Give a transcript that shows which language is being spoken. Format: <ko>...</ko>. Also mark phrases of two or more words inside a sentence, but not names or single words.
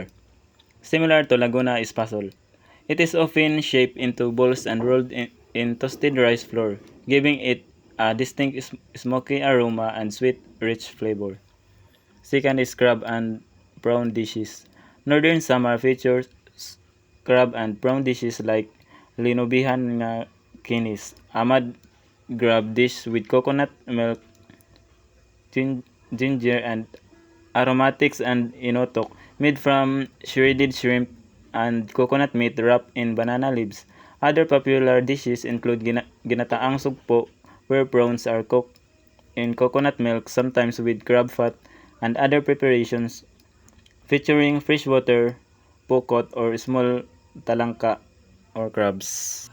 <en>Similar to Laguna Espasol, it is often shaped into balls and rolled in toasted rice flour, giving it a distinct smoky aroma and sweet, rich flavor. Second is crab and prawn dishes. Northern Samar features crab and prawn dishes like linobihan nga kinis, amad crab dish with coconut milk, ginger, and aromatics, and inotok, made from shredded shrimp and coconut meat wrapped in banana leaves. Other popular dishes include ginataang sugpo, where prawns are cooked in coconut milk, sometimes with crab fat, and other preparations featuring freshwater, pokot, or small talangka or crabs.</en>